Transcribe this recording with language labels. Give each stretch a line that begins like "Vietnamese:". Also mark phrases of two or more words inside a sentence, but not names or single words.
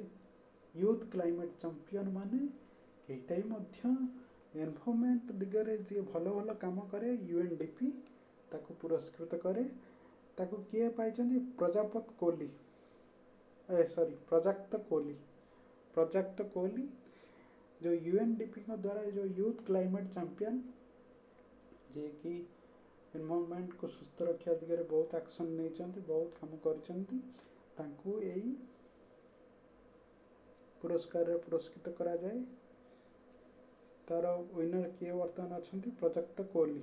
English: youth climate champion
Odia: ମାନେ ଏଇଟା ବି ମଧ୍ୟ ଏନଭାରମେଣ୍ଟ ଦିଗରେ ଯିଏ ଭଲ ଭଲ କାମ କରେ, UNDP ତାକୁ ପୁରସ୍କୃତ କରେ। ତାକୁ କିଏ ପାଇଛନ୍ତି? ପ୍ରଜାକ୍ତ କୋହଲି।
Hindi: जो UNDP द्वारा जो
English: youth climate champion,
Odia: ଯିଏକି ଏନଭାରମେଣ୍ଟକୁ ସୁସ୍ଥ ରଖିବା ଦିଗରେ ବହୁତ ଆକ୍ସନ୍ ନେଇଛନ୍ତି, ବହୁତ କାମ କରିଛନ୍ତି, ତାଙ୍କୁ ଏଇ ପୁରସ୍କାରରେ ପୁରସ୍କୃତ କରାଯାଏ। ତାର ୱିନର କିଏ ବର୍ତ୍ତମାନ ଅଛନ୍ତି? ପ୍ରଜାକ୍ତ କୋହଲି।